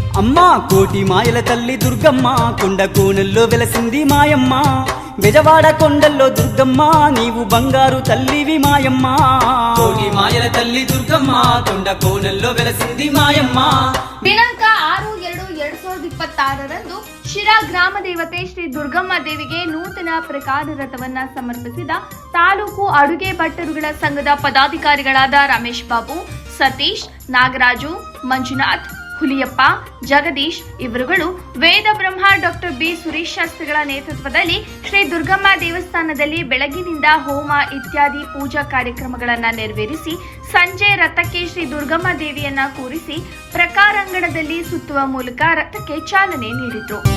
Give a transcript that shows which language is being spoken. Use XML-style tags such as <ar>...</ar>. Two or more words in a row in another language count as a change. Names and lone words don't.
<te>అమ్మ కోటి మాయల తల్లి దుర్గమ్మ కొండ కోనల్లో వెలసింది మాయమ్మ బెజవాడ కొండల్లో దుర్గమ్మ నీవు బంగారు తల్లివి మాయమ్మ కోటి మాయల తల్లి దుర్గమ్మ కొండ కోనల్లో వెలసింది మాయమ్మ</te> <kn>ದಿನಾಂಕ 6/2/2026 ಶಿರಾ ಗ್ರಾಮ ದೇವತೆ ಶ್ರೀ ದುರ್ಗಮ್ಮ ದೇವಿಗೆ ನೂತನ ಪ್ರಕಾರ ರಥವನ್ನ ಸಮರ್ಪಿಸಿದ ತಾಲೂಕು ಅಡುಗೆ ಭಟ್ಟರುಗಳ ಸಂಘದ ಪದಾಧಿಕಾರಿಗಳಾದ ರಮೇಶ್ ಬಾಬು, ಸತೀಶ್, ನಾಗರಾಜು, ಮಂಜುನಾಥ್, ಹುಲಿಯಪ್ಪ, ಜಗದೀಶ್ ಇವರುಗಳು ವೇದ ಬ್ರಹ್ಮ ಡಾಕ್ಟರ್ ಬಿ ಸುರೇಶ್ ಶಾಸ್ತ್ರಿಗಳ ನೇತೃತ್ವದಲ್ಲಿ ಶ್ರೀ ದುರ್ಗಮ್ಮ ದೇವಸ್ಥಾನದಲ್ಲಿ ಬೆಳಗಿನಿಂದ ಹೋಮ ಇತ್ಯಾದಿ ಪೂಜಾ ಕಾರ್ಯಕ್ರಮಗಳನ್ನು ನೆರವೇರಿಸಿ ಸಂಜೆ ರಥಕ್ಕೆ ಶ್ರೀ ದುರ್ಗಮ್ಮ ದೇವಿಯನ್ನ ಕೂರಿಸಿ ಪ್ರಕಾರಾಂಗಣದಲ್ಲಿ ಸುತ್ತುವ ಮೂಲಕ ರಥಕ್ಕೆ ಚಾಲನೆ ನೀಡಿತು.</kn>